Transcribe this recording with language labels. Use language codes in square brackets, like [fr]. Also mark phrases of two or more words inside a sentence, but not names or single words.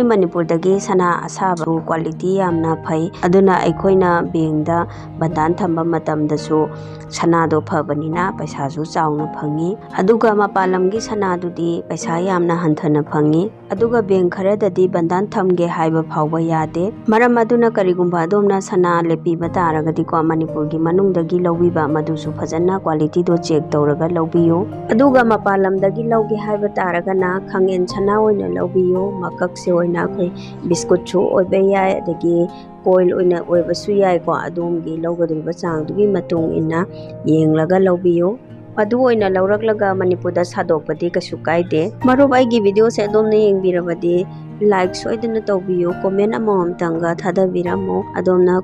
[mni] manipur dagi sana asaba quality yamna phai aduna aikoina bank da bandan thamba matamda su sana do phabanina paisa su chauna phangi aduga mapalam gi sana dudi paisa yamna hanthana phangi aduga bank kharadadi bandan thamge haiba phawba yade maram aduna karigumba domna sana lepi bataragadi ko manipur gi manungdagi lobiba madusu phajana quality do check tawraga lobiyo aduga mapalam dagi logi haiba taragana khangen sana oina lobiyo makak se oina khoi biscuit chu oibe yai adagi coil oina oibasu yai ko adumgi logadriba changdugi matung inna yenglaga lobiyo adu oina lauraklaga manipurda sadokpadi kasu kaide marup aigi video se adomna yengbirabadi like soidana tawbiyo comment amam tanga thadabiramo adomna